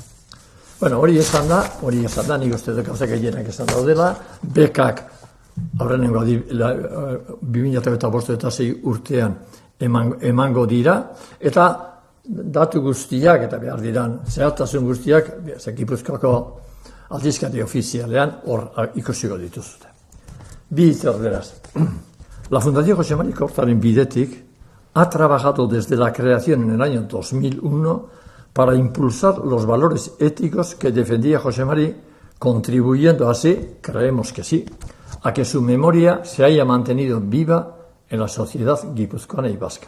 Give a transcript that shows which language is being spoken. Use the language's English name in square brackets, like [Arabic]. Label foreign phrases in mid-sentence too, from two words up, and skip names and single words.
[Basque] Bueno, hori esan da, nik uste dut gauzak gehienak esan daudela, bekak aurrenengo 2005 urtean emango dira, eta datu guztiak, eta behar diran, zehartasun guztiak, Gipuzkoako aldizkari ofizialean hor ikusiko dituzute. Bi hitz beraz. [Spanish] La Fundación José Mari [Basque] Kortaren bidetik [Spanish] ha trabajado desde la creación en el año 2001 para impulsar los valores éticos que defendía José Mari, contribuyendo así, creemos que sí, a que su memoria se haya mantenido viva en la sociedad guipuzcoana y vasca.